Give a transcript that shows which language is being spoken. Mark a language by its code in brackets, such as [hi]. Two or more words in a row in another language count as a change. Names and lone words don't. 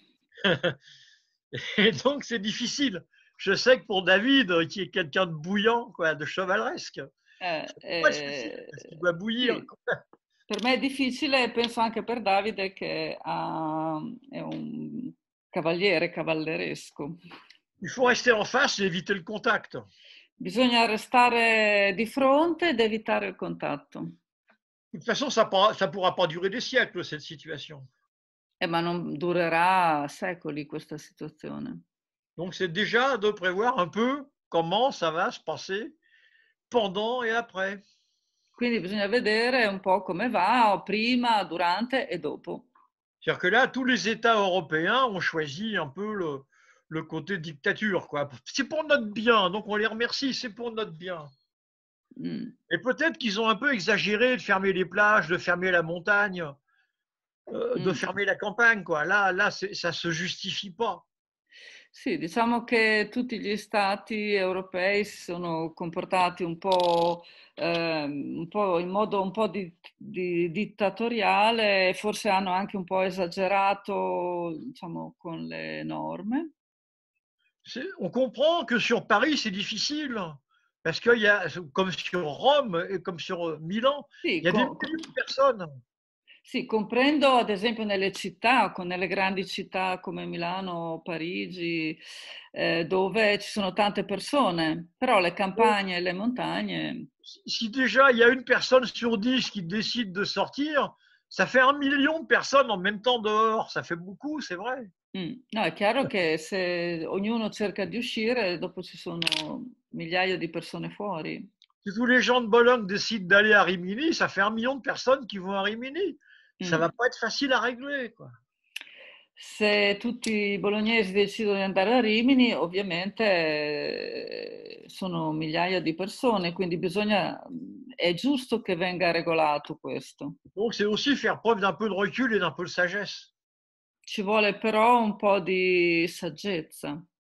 [fr] Et donc, c'est difficile. Je sais que pour David, qui est quelqu'un de bouillant, quoi, de chevaleresque, c'est difficile parce qu'il doit bouillir. [it] Sì. Per me è difficile e penso anche per Davide che è un cavaliere cavalleresco. [fr] Il faut rester en face et éviter le contact. [it] Bisogna restare di fronte ed evitare il contatto. [fr] De toute façon, ça ne pourra pas durer des siècles, cette situation. [it] Ma non durerà secoli questa situazione. [fr] Donc, c'est déjà de prévoir un peu comment ça va se passer pendant et après. [it] Quindi bisogna vedere un po' come va, prima, durante e dopo. [fr] C'est-à-dire que là, tous les États européens ont choisi un peu le côté dictature, quoi. C'est pour notre bien, donc on les remercie, c'est pour notre bien. Et peut-être qu'ils ont un peu exagéré de fermer les plages, de fermer la montagne, de fermer la campagne, quoi. Là, ça se justifie pas. [it] Sì, diciamo che tutti gli stati europei si sono comportati un po' in modo un po' dittatoriale e forse hanno anche un po' esagerato, diciamo, con le norme. [fr] On comprend que sur Paris, c'est difficile. Parce qu'il y a, comme sur Rome et comme sur Milan, Sì, il y a des milliers de personnes. [it] Sì, comprendo ad esempio nelle città, nelle grandi città come Milano, Parigi, dove ci sono tante persone, però le campagne e le montagne... [fr] Si déjà il y a une personne sur 10 qui décide de sortir, ça fait 1 million de personnes en même temps dehors. Ça fait beaucoup, c'est vrai. [it] No, è chiaro che se ognuno cerca di uscire, dopo ci sono migliaia di persone fuori. [fr] Si tous les gens de Bologne décident d'aller à Rimini, ça fait 1 million de personnes qui vont à Rimini. Ça va pas être facile à régler, quoi. [it] Se tutti i bolognesi decidono di andare a Rimini, ovviamente sono migliaia di persone, quindi è giusto che venga regolato questo. [fr] Donc c'est aussi faire preuve d'un peu de recul et d'un peu de sagesse. [it] Ci vuole però un po' di saggezza.